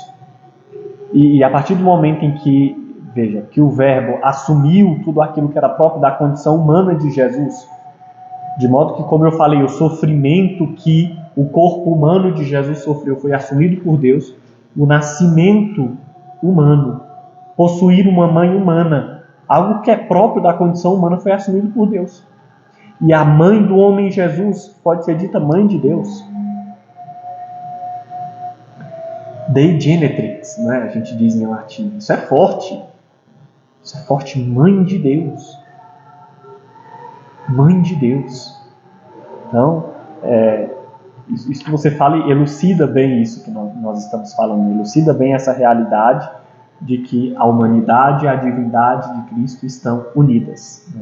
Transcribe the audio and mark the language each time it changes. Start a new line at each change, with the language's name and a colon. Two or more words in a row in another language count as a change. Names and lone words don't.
Portuguese: E a partir do momento em que, veja, que o Verbo assumiu tudo aquilo que era próprio da condição humana de Jesus, de modo que, como eu falei, o sofrimento que o corpo humano de Jesus sofreu foi assumido por Deus, o nascimento humano, possuir uma mãe humana, algo que é próprio da condição humana, foi assumido por Deus. E a mãe do homem Jesus pode ser dita mãe de Deus.
Latin: Dei genetrix,
Portuguese: né? A gente diz em latim. Isso é forte. Mãe de Deus. Mãe de Deus. Então, isso que você fala elucida bem isso que nós estamos falando, elucida bem essa realidade de que a humanidade e a divindade de Cristo estão unidas.